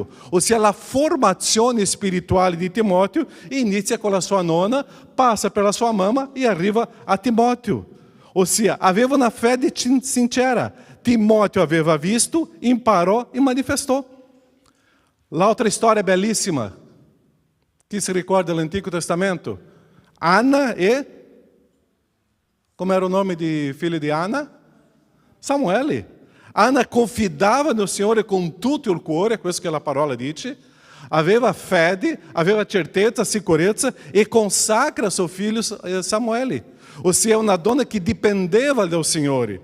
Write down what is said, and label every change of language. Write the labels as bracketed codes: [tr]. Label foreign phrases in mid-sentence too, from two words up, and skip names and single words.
[it] Ossia, la formazione spirituale di Timóteo inizia con la sua nonna, passa per la sua mamma e arriva a Timóteo. Ossia, aveva una fede sincera. Timóteo aveva visto, imparò e manifestou. L'altra storia bellissima. Chi si ricorda dell'Antico Testamento? Anna e... [pt] Como era o nome de filho de Ana? [it] Samuele. Anna confidava no Signore con tutto il cuore, questo che la parola dice, aveva fede, aveva certezza, sicurezza e consacra suo figlio Samuele. Ossia, una donna che dipendeva dal Signore.